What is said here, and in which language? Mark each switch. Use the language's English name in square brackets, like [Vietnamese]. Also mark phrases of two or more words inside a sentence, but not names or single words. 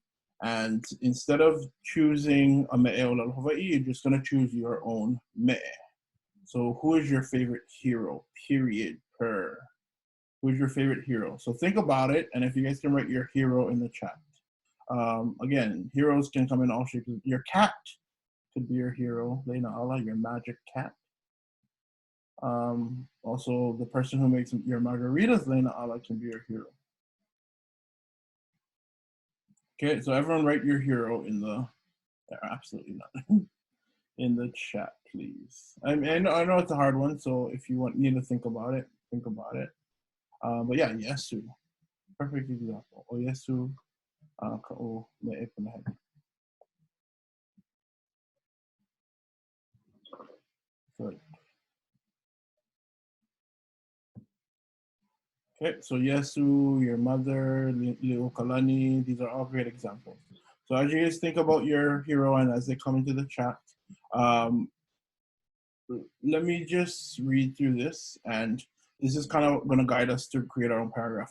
[English] And instead of choosing a [Hawaiian] Me'e o ʻŌlelo Hawaiʻi, [English] you're just going to choose your own Me'e. So who is your favorite hero? Period. Per. Who's your favorite hero? So think about it, and if you guys can write your hero in the chat. Again, heroes can come in all shapes. Your cat could be your hero. Leina ʻaʻa, your magic cat. Also, the person who makes your margaritas, Leina ʻaʻa, can be your hero. Okay, so everyone write your hero in the, absolutely not, in the chat, please. I know it's a hard one, so if you need to think about it, think about it. But yeah, Yesu, perfect example. [Hawaiian] O Yesu, ka'o me'e punahele. [English] Good. Okay, so Yesu, your mother, Li'ukalani, these are all great examples. So as you guys think about your hero and as they come into the chat, let me just read through this, and this is kind of going to guide us to create our own paragraph.